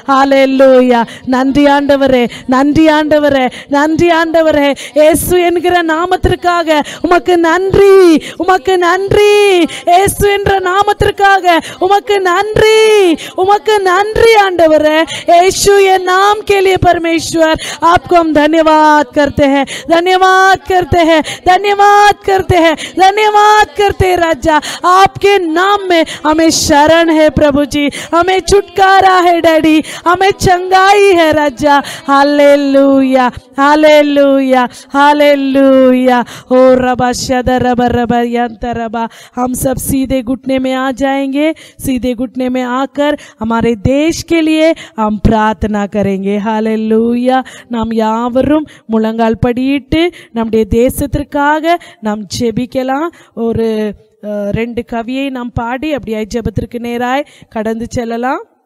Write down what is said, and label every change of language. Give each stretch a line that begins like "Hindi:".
Tamil: ஹalleluya நன்றி ஆண்டவரே, நன்றி ஆண்டவரே, நன்றி ஆண்டவரே। இயேசு என்கிற நாமத்திற்காக உமக்கு நன்றி, உமக்கு நன்றி। இயேசு என்ற நாமத்திற்காக உமக்கு நன்றி, उमक नंरी आंडवर है।
Hindi: यीशु ये नाम के लिए परमेश्वर आपको हम धन्यवाद करते हैं, धन्यवाद करते हैं, धन्यवाद करते हैं, धन्यवाद करते हैं। राजा आपके नाम में हमें शरण है प्रभु जी, हमें छुटकारा है डैडी, हमें चंगाई है राजा। Hallelujah hallelujah hallelujah. ओ रबा शद रबा रबा यंत रबा। हम सब सीधे घुटने में आ जाएंगे, सीधे घुटने में आकर हमारे देश के लिए हम प्रार्थना करेंगे। हालेलुया।
Tamil: நாம் யாவரும் முழங்கால் படியிட்டு நம்முடைய தேசத்திற்காக நாம் ஜெபிக்கலாம்। ஒரு 2 கவியை நாம் பாடி அப்படியே ஜெபத்திற்கு நேராய் கடந்து செல்லலாம்।